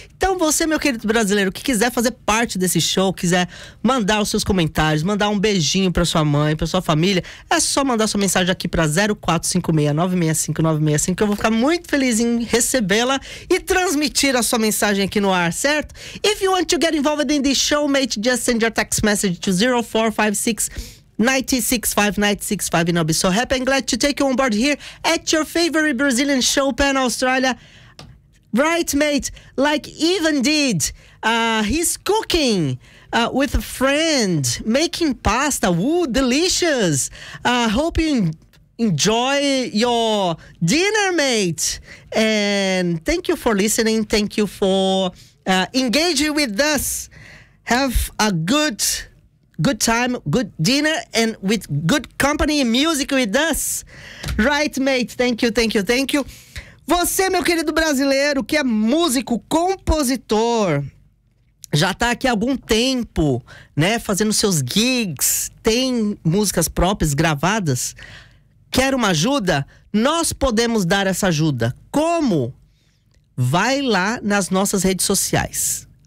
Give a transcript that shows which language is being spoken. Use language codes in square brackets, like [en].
[pt] Então você, meu querido brasileiro, que quiser fazer parte desse show, quiser mandar os seus comentários, mandar um beijinho pra sua mãe, pra sua família, é só mandar sua mensagem aqui pra 0456-965-965, que eu vou ficar muito feliz em recebê-la e transmitir a sua mensagem aqui no ar, certo? [en] If you want to get involved in the show, mate, just send your text message to 0456-965-965, and I'll be so happy and glad to take you on board here at your favorite Brazilian show, Pan Australia. Right, mate, like Ivan did, he's cooking with a friend, making pasta, ooh, delicious. Hope you enjoy your dinner, mate. And thank you for listening, thank you for engaging with us. Have a good time, good dinner, and with good company and music with us. Right, mate, thank you. [pt] Você, meu querido brasileiro, que é músico, compositor, já tá aqui há algum tempo, né, fazendo seus gigs, tem músicas próprias gravadas, quer uma ajuda? Nós podemos dar essa ajuda. Como? Vai lá nas nossas redes sociais.